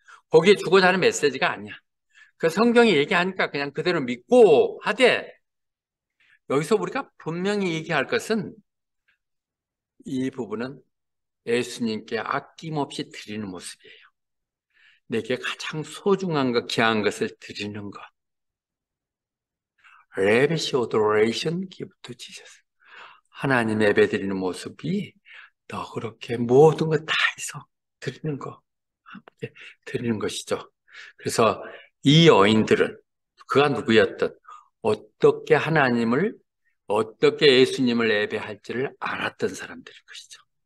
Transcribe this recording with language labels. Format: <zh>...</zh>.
<ko>거기에 주고자 하는 메시지가 아니야. 그 성경이 얘기하니까 그냥 그대로 믿고 하되, 여기서 우리가 분명히 얘기할 것은 이 부분은 예수님께 아낌없이 드리는 모습이에요. 내게 가장 소중한 것, 귀한 것을 드리는 것.</ko> <en>Lavish adoration give to Jesus.</en> <ko>하나님 예배 드리는 모습이 더 그렇게 모든 것 다 해서 드리는 거, 함께 드리는 것이죠. 그래서 이 여인들은 그가 누구였든 어떻게 하나님을, 어떻게 예수님을 예배할지를 알았던 사람들인 것이죠.</ko>